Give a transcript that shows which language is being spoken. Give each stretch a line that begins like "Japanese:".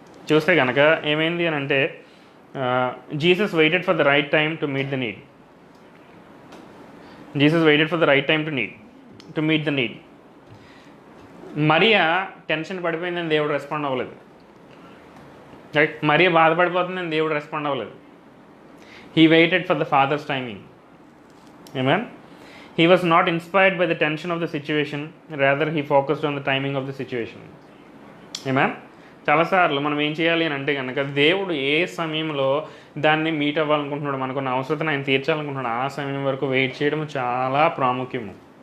Telugu: చూస్తే కనుక ఏమైంది అని అంటే,
English: Jesus waited for the right time to meet the need. Jesus waited for the right time to meet the need.
Telugu: Mariya tension పడిపోయిందని దేవుడు respond అవ్వలేదు, right? Mariya బాధపడిపోతుందని దేవుడు రెస్పాండ్ అవ్వలేదు.
English: He waited for the Father's timing. Amen. He was not inspired by the tension of the situation, rather he focused on the timing of the situation.
Telugu: ఏమా చాలాసార్లు మనం ఏం చేయాలి అని అంటే కనుక దేవుడు ఏ సమయంలో దాన్ని మీట్ అవ్వాలనుకుంటున్నాడు, మనకున్న అవసరతను ఆయన తీర్చాలనుకుంటున్నాడు, ఆ సమయం వరకు వెయిట్ చేయడం చాలా ప్రాముఖ్యము.